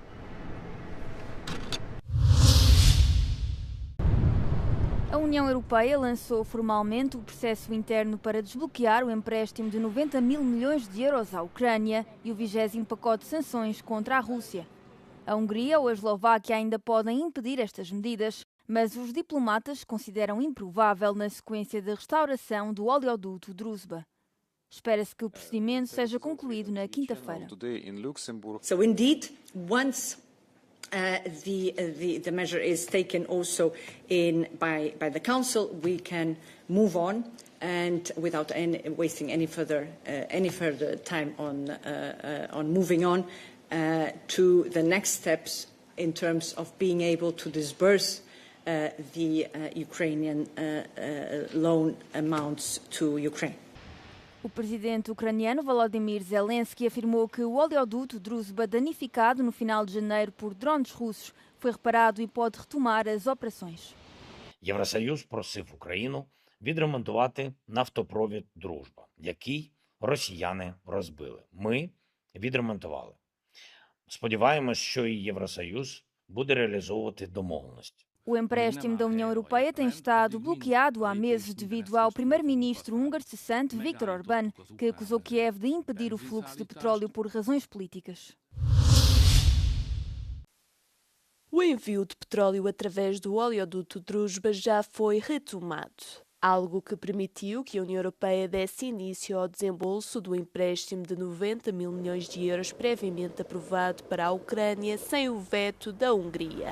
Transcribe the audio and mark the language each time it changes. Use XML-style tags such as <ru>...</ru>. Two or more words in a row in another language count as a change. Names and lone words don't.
<pt>A União Europeia lançou formalmente o processo interno para desbloquear o empréstimo de 90 mil milhões de euros à Ucrânia e o 20º pacote de sanções contra a Rússia. A Hungria ou a Eslováquia ainda podem impedir estas medidas, mas os diplomatas consideram improvável na sequência da restauração do oleoduto Druzhba. Espera-se que o procedimento seja concluído na quinta-feira.</pt> <en>So indeed, once the measure is taken also by the Council, we can move on and without wasting any further time on moving on to the next steps in terms of being able to disburse the Ukrainian loan amounts to Ukraine.</en> <pt>O presidente ucraniano Volodymyr Zelensky afirmou que o oleoduto Druzhba, danificado no final de janeiro por drones russos, foi reparado e pode retomar as operações.</pt> <uk>Євросоюз просив Україну відремонтувати нафтопровід «Дружба», який росіяни розбили. Ми відремонтували. Spodievamos що і Євросоюз буде реалізовувати домовленості.</uk> <pt>O empréstimo da União Europeia tem estado bloqueado há meses devido ao primeiro-ministro húngaro cessante Viktor Orbán, que acusou Kiev de impedir o fluxo de petróleo por razões políticas. O envio de petróleo através do oleoduto Druzhba já foi retomado, algo que permitiu que a União Europeia desse início ao desembolso do empréstimo de 90 mil milhões de euros previamente aprovado para a Ucrânia sem o veto da Hungria.</pt>